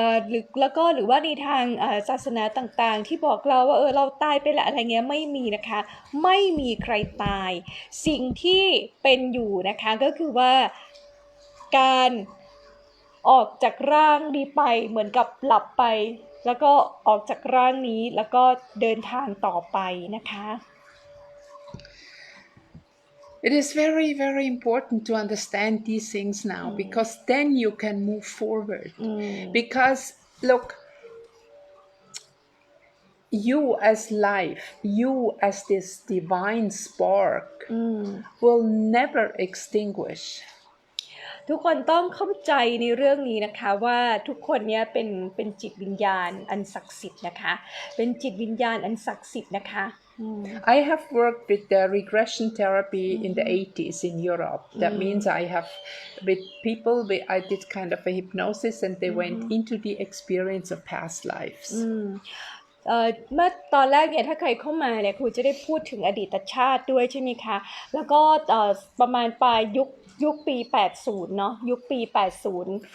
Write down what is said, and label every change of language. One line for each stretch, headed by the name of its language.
Thai: หรือว่าในทางศาสนาต่างๆที่บอกเราว่าเราตายไปละอะไรเงี้ยไม่มีนะคะไม่มีใครตายสิ่งที่เป็นอยู่นะคะก็คือว่าการออกจากร่างนี้ไปเหมือนกับหลับไปแล้วก็ออกจากร่างนี้แล้วก็เดินทางต่อไปนะคะ
English: It is very, very important to understand these things now, because then you can move forward. Because look, you as life, you as this divine spark will never extinguish.
Thai: ทุกคนต้องเข้าใจในเรื่องนี้นะคะว่าทุกคนเนี้ยเป็นจิตวิญญาณอันศักดิ์สิทธิ์นะคะเป็นจิตวิญญาณอันศักดิ์สิทธิ์นะคะ
English: I have worked with the regression therapy in the 80s in Europe. That means I have with people, I did kind of a hypnosis and they went into the experience of past lives.
Thai: เมื่อตอนแรกเนี่ยถ้าใครเข้ามาเนี่ยครูจะได้พูดถึงอดีตชาติด้วยใช่ไหมคะแล้วก็ประมาณปลายยุคปี80เนาะยุคปี80